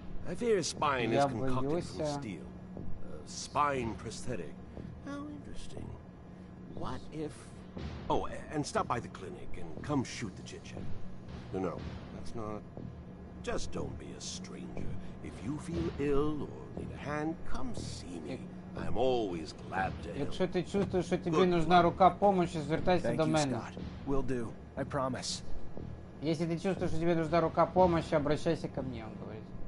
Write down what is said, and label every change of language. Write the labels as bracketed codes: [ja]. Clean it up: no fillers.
[en] I fear his spine is concocted from steel. Spine prosthetic. How interesting. What if... Oh, and stop by the clinic and come shoot the chit-chat. No, that's not... Just don't be a stranger. If you feel ill or need a hand, come see me. I'm always glad to help. [uk] Якщо ти чувствуєш, що тобі нужна рука помощи, звертайся до мене. [en] Thank you, Scott. Will do. I promise. [ru] Если ты чувствуешь, что тебе нужна рука помощи, обращайся ко мне, он говорит.